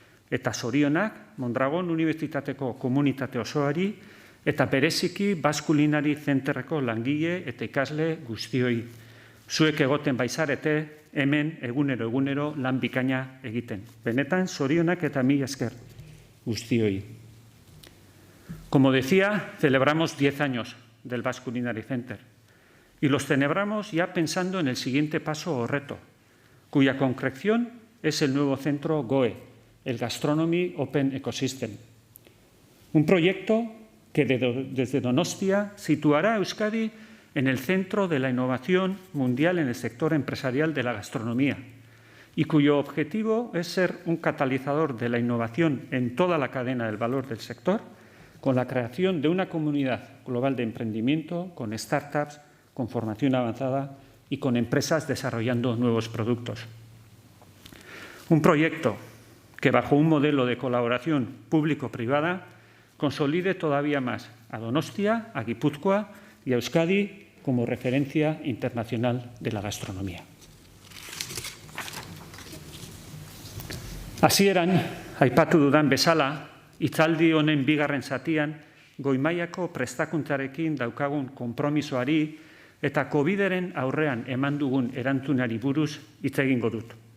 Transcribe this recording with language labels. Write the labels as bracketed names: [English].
[Basque] Eta zorionak Mondragon Unibertsitateko komunitate osoari eta bereziki Basque Culinary Centerreko langile eta ikasle guztioi. Zuek egoten baizarete hemen egunero lan bikaina egiten. Benetan, zorionak eta mila esker guztioi. [Spanish] Como decía, celebramos 10 años del Basque Culinary Center y los celebramos ya pensando en el siguiente paso o reto, cuya concreción es el nuevo centro GOE, el Gastronomy Open Ecosystem. Un proyecto que desde Donostia situará a Euskadi en el centro de la innovación mundial en el sector empresarial de la gastronomía y cuyo objetivo es ser un catalizador de la innovación en toda la cadena del valor del sector, con la creación de una comunidad global de emprendimiento, con startups, con formación avanzada y con empresas desarrollando nuevos productos. Un proyecto que, bajo un modelo de colaboración público-privada, consolide todavía más a Donostia, a Guipúzcoa y a Euskadi como referencia internacional de la gastronomía. [Basque] Hasieran, aipatu dudan bezala, hitzaldi honen bigarren zatian, goi-mailako prestakuntzarekin daukagun konpromisoari eta COVID-eren aurrean eman dugun erantzunari buruz hitz egingo dut.